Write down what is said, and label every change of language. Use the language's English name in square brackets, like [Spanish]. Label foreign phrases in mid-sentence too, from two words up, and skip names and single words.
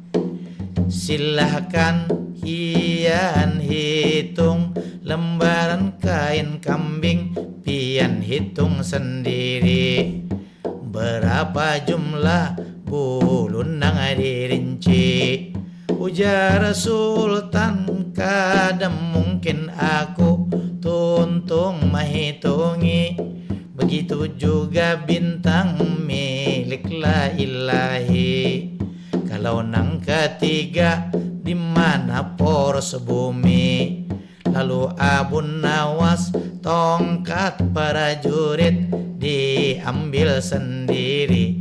[Banjar] Silahkan hian hitung lembaran kain kambing, pian hitung sendiri. Berapa jumlah bulu nang dirinci. Ujar Sultan, kadang mungkin aku tuntung menghitungi. [Indonesian] Begitu juga bintang milik la ilahi. [Banjar] Kalau nang ketiga, di mana poros bumi? [Indonesian] Lalu Abu Nawas tongkat prajurit diambil sendiri.